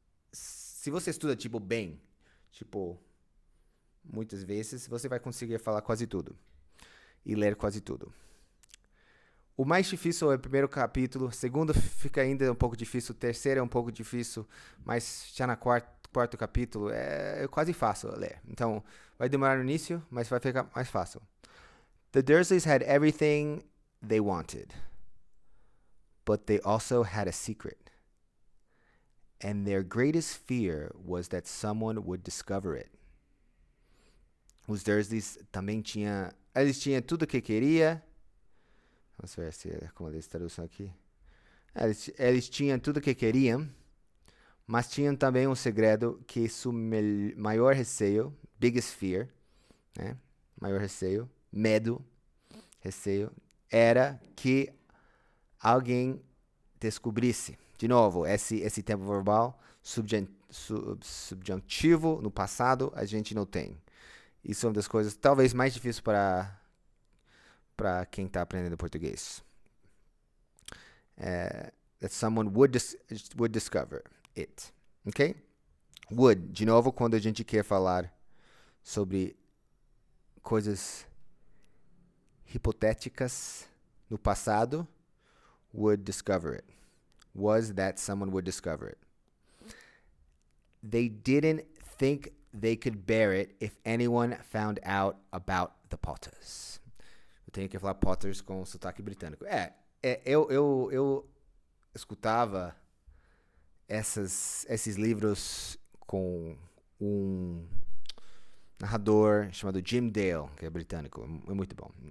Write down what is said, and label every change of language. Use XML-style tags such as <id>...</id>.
<pt>Se você estuda bem, muitas vezes, você vai conseguir falar quase tudo e ler quase tudo. O mais difícil é o primeiro capítulo, o segundo fica ainda um pouco difícil, o terceiro é um pouco difícil, mas já na quarto capítulo é quase fácil ler. Então, vai demorar no início, mas vai ficar mais fácil.</pt> <en>The Dursleys had everything they wanted, but they also had a secret. And their greatest fear was that someone would discover it.</en> <pt>Os Dursleys também eles tinham tudo que queria. Vamos ver como eles traduzem aqui. Eles tinham tudo que queriam, mas tinham também um segredo que seu maior receio,</pt> <en>biggest fear,</en> <pt>né? Maior receio, medo, receio, era que alguém descobrisse. De novo, esse tempo verbal subjuntivo no passado a gente não tem. Isso é uma das coisas talvez mais difíceis para quem está aprendendo português.</pt> <en>That someone would discover it.</en> <pt>Ok? Would. De novo, quando a gente quer falar sobre coisas hipotéticas no passado,</pt> <en>would discover it. Was that someone would discover it. They didn't think they could bear it if anyone found out about the Potters.</en> <pt>Eu tenho que falar Potters com sotaque britânico. Eu escutava esses livros com um narrador chamado Jim Dale, que é britânico. É muito bom.</pt>